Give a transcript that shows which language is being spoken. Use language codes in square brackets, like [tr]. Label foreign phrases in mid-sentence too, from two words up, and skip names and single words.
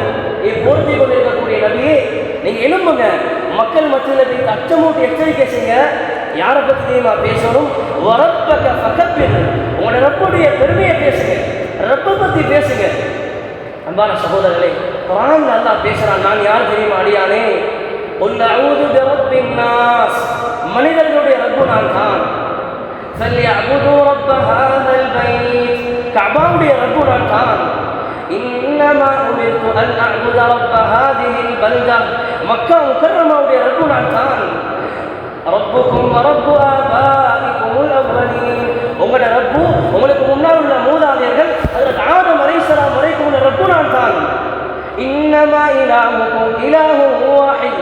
[ta] பொருத்தி கொண்டிருக்கக்கூடிய நபியே, நீங்க எழும்புங்க, மக்கள் மத்தியில் போய் அச்சமூட்டி எச்சரிக்கை செய்யுங்க. யாரை பற்றி தெரியுமா பேசணும்? [ar] وربك فكبر, [ta] உங்களோட ரப்புடைய பெருமையை பேசுங்க, ரப்பை பற்றி பேசுங்க. அன்பான சகோதரர்களே, குர்ஆன்ல அல்லாஹ் பேசுறான், நான் யார் தெரியுமா அடியானே? [ar] قُلْ أَعُوذُ بِرَبِّ النَّاسِ, [ta] மனிதர்களுடைய ரப்பு நான் தான். [ar] فَلْيَعْبُدُوا رَبَّ هَذَا الْبَيْتِ, [ta] கஅபாவுடைய ரப்பு நான் தான். [ar] إِنَّمَا أُمِرْتُ أَنْ أَعْبُدَ رَبَّ هَذِهِ الْبَلْدَةِ, [ta] மக்கா முக்கர்ரமாவுடைய ரப்பு நான் தான். [ar] ربكم ورب آبائكم الأولين. [ta] உங்களோட ரப்பு உங்களுக்கு முன்னால் உள்ள மூதாதையர்கள் ஹஜ்ரத் ஆதம் அலைஹிஸ்ஸலாம் வரைக்கும் உள்ள ரப்பு நான் தான். [ar] إنما إلهكم إله واحد.